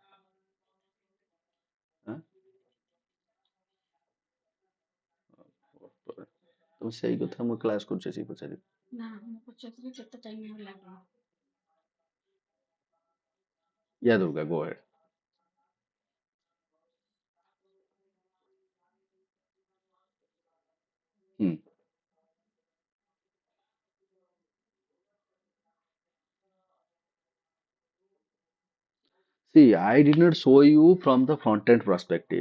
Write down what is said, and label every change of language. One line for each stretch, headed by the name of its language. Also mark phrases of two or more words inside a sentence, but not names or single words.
Odia: হ্যাঁ ତମେ ସେଇ କଥା ମୁଁ କ୍ଲାସ୍ କରୁଛି ଆସିକି ପଚାରିବି ୟା ଦୁର୍ଗା
English: go ahead. Hmm. See, I did not show you from the front end perspective.